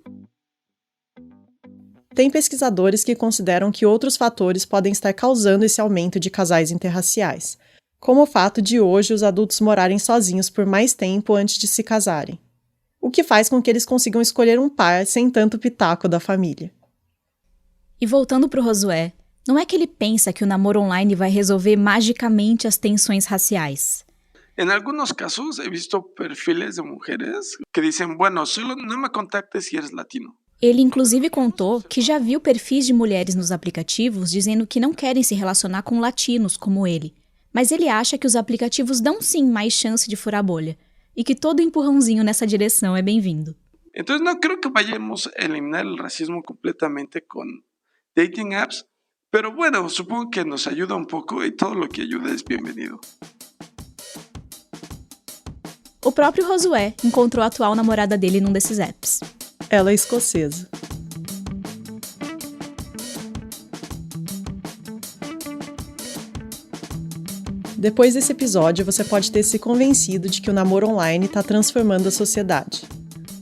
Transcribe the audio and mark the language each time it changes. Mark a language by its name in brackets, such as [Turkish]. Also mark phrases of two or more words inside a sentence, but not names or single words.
[Portuguese] Tem pesquisadores que consideram que outros fatores podem estar causando esse aumento de casais interraciais, como o fato de hoje os adultos morarem sozinhos por mais tempo antes de se casarem. O que faz com que eles consigam escolher um par sem tanto pitaco da família. E voltando para o Josué, não é que ele pensa que o namoro online vai resolver magicamente as tensões raciais. [Spanish] En algunos casos he visto perfiles de mujeres que dicen, bueno, solo no me contactes si eres latino. [Portuguese] Ele inclusive contou que já viu perfis de mulheres nos aplicativos dizendo que não querem se relacionar com latinos como ele, mas ele acha que os aplicativos dão sim mais chance de furar a bolha. E que todo empurrãozinho nessa direção é bem-vindo. [Spanish] Então não creo que vayamos a eliminar o racismo completamente com [English] dating apps, [Spanish] pero bueno, supongo que nos ayuda un poco y todo lo que ayuda es bienvenido. [Portuguese] O próprio Josué encontrou a atual namorada dele num desses apps. Ela é escocesa. Depois desse episódio, você pode ter se convencido de que o namoro online está transformando a sociedade.